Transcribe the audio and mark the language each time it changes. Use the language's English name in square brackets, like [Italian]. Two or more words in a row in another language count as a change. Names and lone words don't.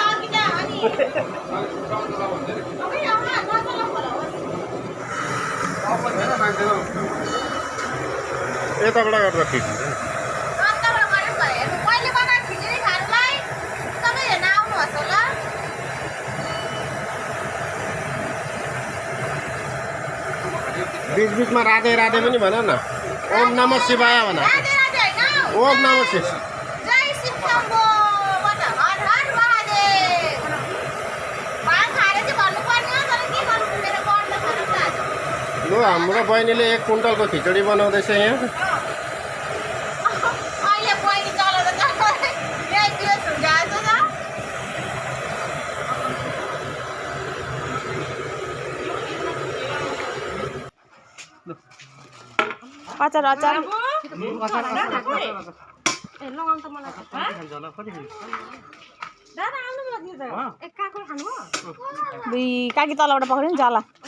[Nepali] यताबाट गर्दा ठिक हुन्छ। बीच-बीचमा राधे राधे पनि भन न। [Sanskrit] ओम नमः शिवाय भन। ओम नमः शिवाय। [Nepali] ल हाम्रो बहिनीले 1 कुन्टलको खिचडी बनाउँदैछ यहाँ। अचार अचार काकी तलबाट पक्रियो नि जाला।